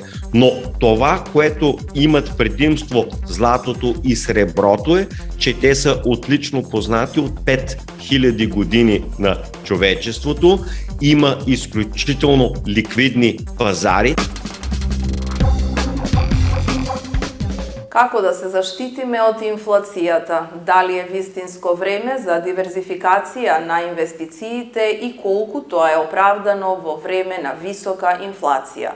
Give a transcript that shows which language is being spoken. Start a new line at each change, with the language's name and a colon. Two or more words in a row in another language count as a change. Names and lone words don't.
Bulgarian: Но това, което имат предимство златото и среброто е, че те са отлично познати от 5000 години на човечеството. Има изключително ликвидни пазари.
Macedonian: Како да се заштитиме од инфлацијата? Дали е вистинско време за диверзификација на инвестициите и колку тоа е оправдано во време на висока инфлација?